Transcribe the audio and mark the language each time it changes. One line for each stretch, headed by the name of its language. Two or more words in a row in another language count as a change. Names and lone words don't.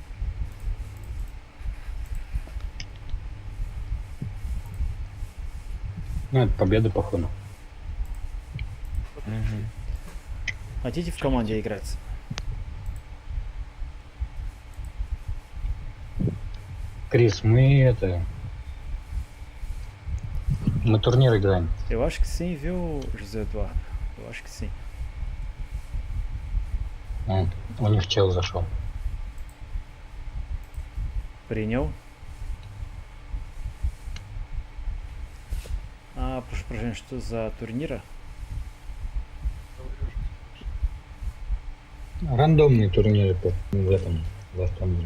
Russian: Ну, это победа, походу. Мгм. Хотите в команде играть? Крис, мы турнир играем.
Portuguese: Eu acho que sim, viu, José Eduardo? Eu acho que sim.
Russian: У них чел зашел. Принял. Прошу прощения, что за турнира? Рандомные турниры в Астане.